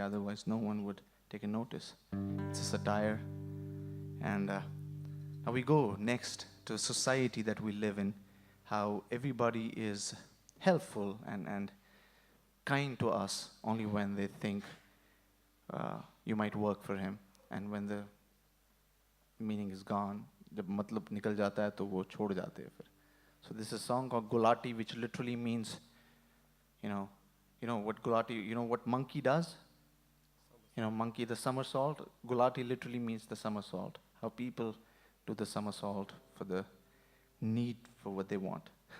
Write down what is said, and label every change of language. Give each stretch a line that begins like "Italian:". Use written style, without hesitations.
English: Otherwise, no one would take a notice. It's a satire. And now we go next to a society that we live in, how everybody is helpful and kind to us only when they think you might work for him. And when the meaning is gone,
Hindi: जब मतलब निकल जाता है तो वो छोड़ जाते हैं फिर.
English: So this is a song called Gulati, which literally means, you know what Gulati, you know what monkey does? You know, monkey, the somersault. Gulati literally means the somersault. How people do the somersault for the need for what they want.